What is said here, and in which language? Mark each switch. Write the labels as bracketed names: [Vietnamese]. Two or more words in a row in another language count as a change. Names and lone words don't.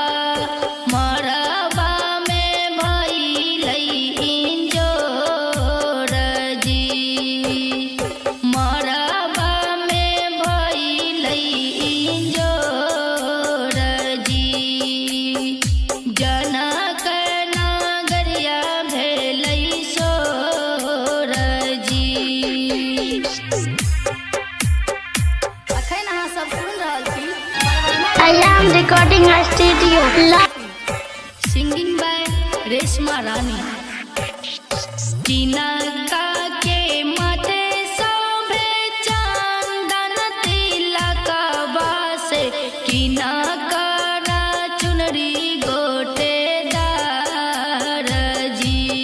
[Maithili] मरबा में भइलै इंजोर जी। मरबा में भइलै इंजोर जी। जनक नगरिया भेलै सोर जी। अखन अहाँ सब सुन रहल छी [English] I am recording a studio. singing by रेशमा रानी। [Maithili] तिनका के माथे शोभे चंदन तिलकबा से। किना करा चुनरी गोटेदार जी।